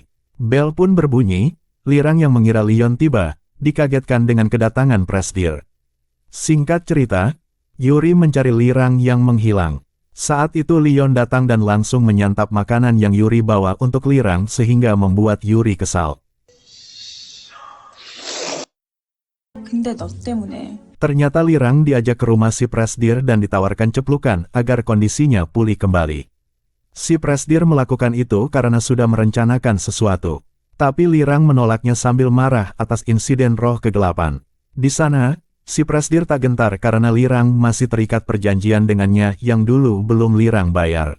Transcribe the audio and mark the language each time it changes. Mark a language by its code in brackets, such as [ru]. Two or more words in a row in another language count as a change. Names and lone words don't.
[id] Bel pun berbunyi, Lirang yang mengira Leon tiba, dikagetkan dengan kedatangan Presdir. Singkat cerita, Yuri mencari Lirang yang menghilang. Saat itu Leon datang dan langsung menyantap makanan yang Yuri bawa untuk Lirang sehingga membuat Yuri kesal. [ko] 근데 너 때문에 [id] Ternyata Lirang diajak ke rumah si Presdir dan ditawarkan ceplukan agar kondisinya pulih kembali. Si Presdir melakukan itu karena sudah merencanakan sesuatu. Tapi Lirang menolaknya sambil marah atas insiden roh kegelapan. Di sana, si Presdir tak gentar karena Lirang masih terikat perjanjian dengannya yang dulu belum Lirang bayar.